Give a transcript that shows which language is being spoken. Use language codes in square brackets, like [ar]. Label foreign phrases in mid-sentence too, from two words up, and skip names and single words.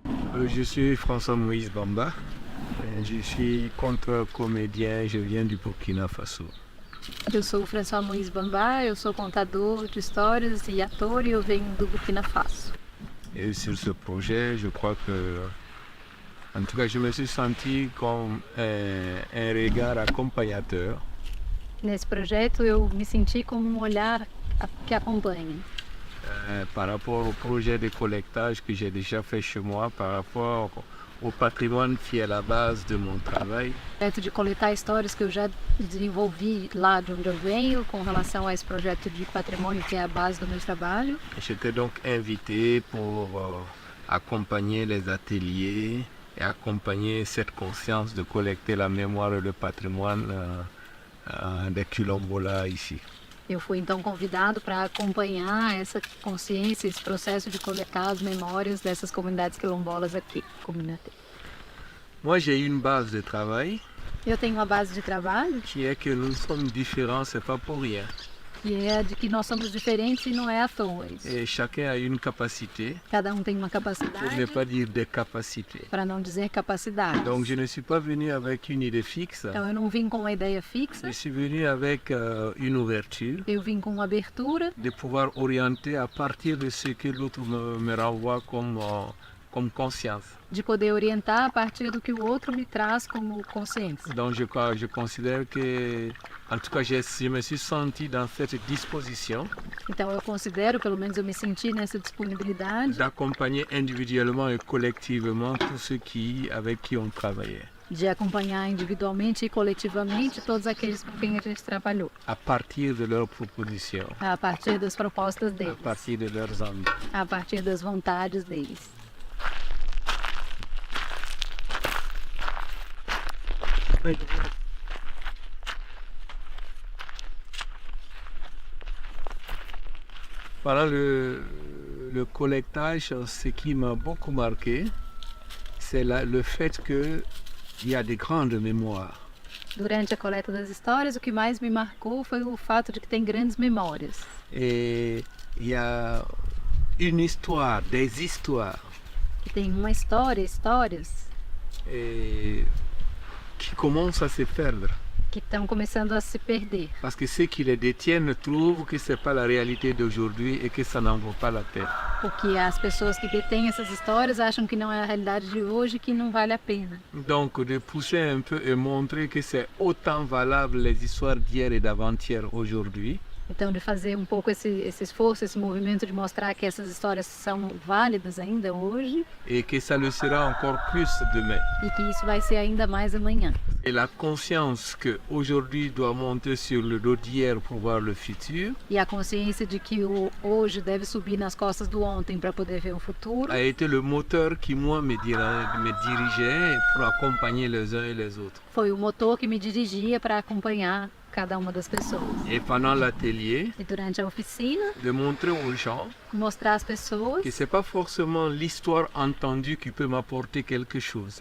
[fr] Je suis François-Moïse Bamba. Je suis contre-comédien, je viens du Burkina Faso. [pt] Eu sou o François Moïse Bamba, eu sou contador de histórias e ator e eu venho do Burkina Faso. [fr] Et sur ce projet, je crois que, en tout cas, je me suis senti comme un regard accompagnateur. [pt] Nesse projeto eu me senti como um olhar que acompanha. [fr] Par rapport au projet de collectage que j'ai déjà fait chez moi, par rapport au patrimoine qui est la base de mon travail. [pt] Projeto de coletar histórias que eu já desenvolvi lá de onde eu venho com relação a esse projeto de patrimônio que é a base do meu trabalho. [fr] J'étais donc invité pour accompagner les ateliers et accompagner cette conscience de collecter la mémoire et le patrimoine des quilombolas ici. [pt] Eu fui então convidado para acompanhar essa consciência, esse processo de coletar as memórias dessas comunidades quilombolas aqui. [fr] Moi, j'ai une base de travail. [pt] Eu tenho uma base de trabalho [fr] qui est que nous sommes différents, c'est pas pour rien. [pt] que é de que nós somos diferentes e não é à toa isso. [fr] Et chacun a une capacité, [pt] Cada tem uma [fr] pour ne [pt] capacidade, [fr] pas dire des capacités. [pt] para não dizer capacidade. [fr] Donc je ne suis pas venu avec une idée fixe, [pt] Então eu não vim com uma ideia fixa, [fr] je suis venu avec une ouverture [pt] eu vim com uma abertura [fr] de pouvoir orienter à partir de ce que l'autre me renvoie comme conscience. [pt] de poder orientar a partir do que o outro me traz como consciência. [fr] Donc je considère que, en tout cas, je me suis senti dans cette disposition [pt] Então eu considero, pelo menos eu me senti nessa disponibilidade [fr] d'accompagner individuellement et collectivement tous ceux avec qui on travaillait, [pt] de acompanhar individualmente e coletivamente todos aqueles com quem a gente trabalhou, [fr] à partir de leurs propositions, [pt] a partir das propostas [fr] à [pt] deles, [fr] partir de leurs envies. [pt] a partir das vontades deles. [fr] Pendant le collectage, ce qui m'a beaucoup marqué, c'est le fait qu'il y a des grandes mémoires. [pt] Durante a coleta das histórias, o que mais me marcou foi o fato de que tem grandes memórias. [fr] Et il y a une histoire, des histoires [pt] Que tem uma história, histórias, [fr] qui commencent à se perdre. [pt] que estão começando a se perder. [fr] Parce que ceux qui les détiennent trouvent que ce n'est pas la réalité d'aujourd'hui et que ça n'en vaut pas la peine. [pt] Porque as pessoas que detêm essas histórias acham que não é a realidade de hoje e que não vale a pena. [fr] Donc de pousser un peu et montrer que c'est autant valable les histoires d'hier et d'avant-hier aujourd'hui. [pt] Então, de fazer um pouco esse esforço, esse movimento de mostrar que essas histórias são válidas ainda hoje [fr] Et que ça le sera encore plus demain. [pt] e que isso vai ser ainda mais amanhã. [fr] Et la conscience qu'aujourd'hui doit monter sur le dos d'hier pour voir le futur [pt] E a consciência de que o hoje deve subir nas costas do ontem para poder ver o futuro [fr] a été le moteur qui, moi, me dirigeait pour accompagner les uns et les autres. [pt] foi o motor que me dirigia para acompanhar cada uma das pessoas. [fr] Et pendant l'atelier, [pt] E durante a oficina, [fr] de montrer aux gens [pt] mostrar às pessoas [fr] que ce n'est pas forcément l'histoire entendue qui peut m'apporter quelque chose,